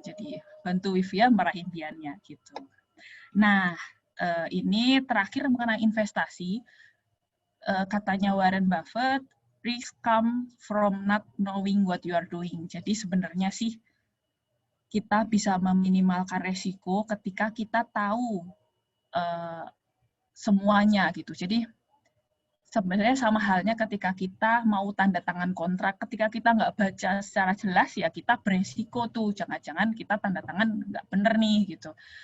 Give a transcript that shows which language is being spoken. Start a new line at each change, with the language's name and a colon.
Indonesian: Jadi bantu Wivia meraih impiannya gitu. Nah, ini terakhir mengenai investasi. Katanya
English: Warren Buffett, risk come from not knowing what you are doing.
Indonesian: Jadi sebenarnya sih kita bisa meminimalkan resiko ketika kita tahu semuanya gitu. Jadi sebenarnya sama halnya ketika kita mau tanda tangan kontrak, ketika kita nggak baca secara jelas ya kita beresiko tuh, jangan-jangan kita tanda tangan nggak bener nih gitu.